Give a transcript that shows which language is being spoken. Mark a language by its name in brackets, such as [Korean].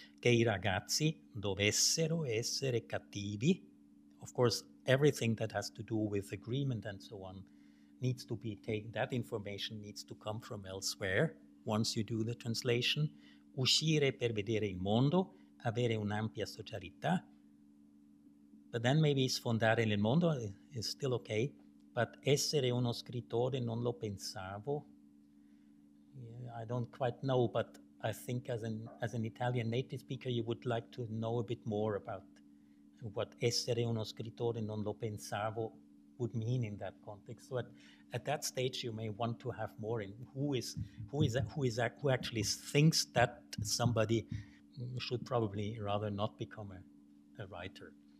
[Italian] Che I ragazzi dovessero essere cattivi. [English] Of course, everything that has to do with agreement and so on needs to be taken, that information needs to come from elsewhere once you do the translation. [Italian] Uscire per vedere il mondo, avere un'ampia socialità. But then maybe sfondare nel mondo is still okay. But essere uno scrittore non lo pensavo. [English] Yeah, I don't quite know, but I think as an Italian native speaker, you would like to know a bit more about what essere uno scrittore non lo pensavo would mean in that context. So at that stage, you may want to have more in who actually thinks that somebody should probably rather not become a writer.